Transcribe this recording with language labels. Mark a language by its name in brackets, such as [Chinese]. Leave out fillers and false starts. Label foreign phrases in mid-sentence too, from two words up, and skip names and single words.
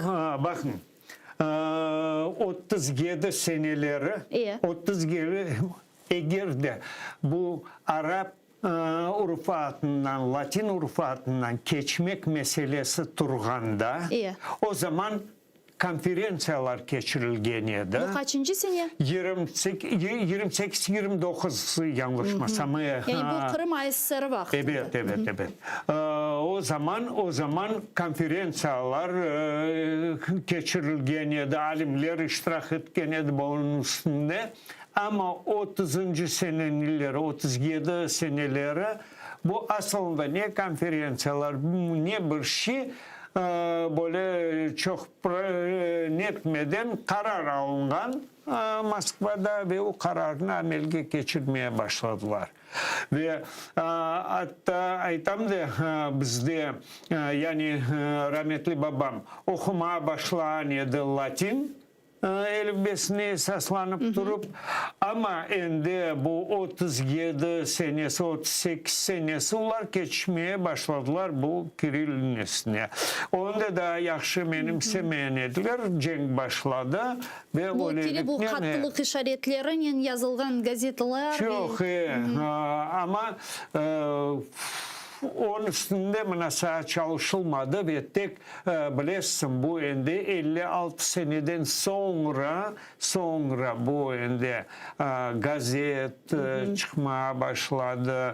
[Crimean Tatar] Bakın 37 seneleri 37 eğer de bu Arap urfatından, Latin urfatından geçmek meselesi turganda o zaman konferensiyalar geçirilgen edi. Bu kaçıncı sene? 28-29 yanlışmasam. Yani bu Kırım ASSR'ı vakti. Evet. O zaman konferensiyalar geçirilgen edi, alimler iştirak etken edi bunun üstünde. Ama 30. seneleri, 37 seneleri bu aslında ne konferensiyalar, ne bir şey böyle çok netmeden karar alıngan Moskva'da ve o kararını amelge geçirmeye başladılar. Ve hatta aytam da bizde yani rahmetli babam okumaya başlayan edi Latin. 55'ine esaslanıp durup ama endi bu 37 senesi 38 senesi ular geçmeye başladılar bu Kirill'nesine. Onda da yaxşı menimsemeyen ediler. Cenk başladı ve Bu tili bu hattılık işaretlerinin yazılgan gazetalar. çok ama onun üstünde münasa çalışılmadı ve tek bilirsin bu endi 56 seneden sonra bu endi gazet çıkmaya başladı.